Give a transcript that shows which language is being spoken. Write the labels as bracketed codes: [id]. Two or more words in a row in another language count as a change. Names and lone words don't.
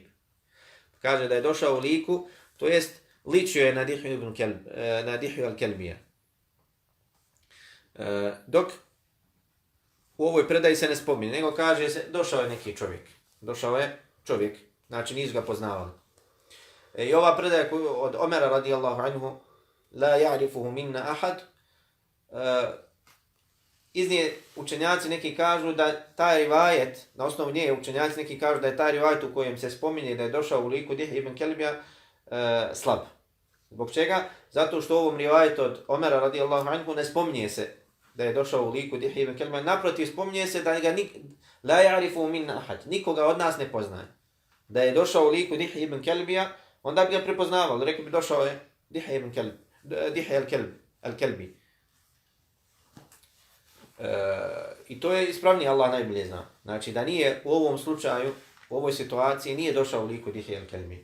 [bs] Kaže da je došao u liku, to jest ličio je na Dihiju al-Kelbija. Dok u ovoj predaji se ne spominje, nego kaže se došao je neki čovjek. Došao je čovjek, znači nisu ga poznavali. I ova predaja od Omera [ar] رضي الله عنه, لا يعرفه منا أحد, [bs] iz nje učenjaci neki kažu da taj rivajet, na osnovu nje učenjaci neki kažu da je taj rivajet u kojem se spominje da je došao u liku Dihije ibn Kelbija slab. Zbog čega? Zato što u ovom rivajetu od Omera [ar] رضي الله عنه [bs] ne spominje se da je došao u liku Dihije ibn Kelbija. Naprotiv, spominje se da ga [ar] لا يعرفه منا أحد, [bs] nikoga od nas ne poznaje. Da je došao u liku Dihije ibn Kelbija, onda bi ga prepoznavali. Rekli bi došao je Dihije al-Kelbi. I to je ispravniji, Allah najbolje zna. Znači da nije u ovom slučaju, u ovoj situaciji nije došao u liku Dihije al-Kelbi.